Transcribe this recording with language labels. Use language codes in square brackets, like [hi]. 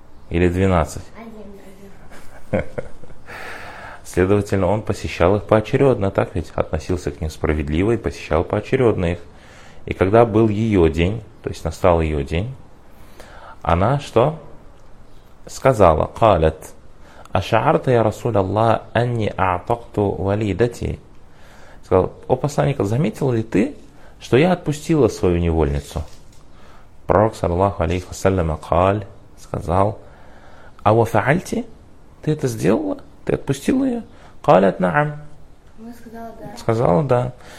[ru] Или 12? 11. Следовательно, он посещал их поочередно, так ведь? Относился к ним справедливо и посещал поочередно их. И когда был ее день, то есть настал ее день, она что? Сказала: [ar] قالت, أشعرت يا رسول الله أني أعتقت والدتي. [ru] Сказал: о посланник, заметил ли ты, что я отпустила свою невольницу? Пророк, саллиллаху алейхи вассалям, [ar] قال, [ru] сказал: а вы фаальти? Ты это сделала? Ты отпустил ее? [ar] Калят наам. [ru] Сказала да.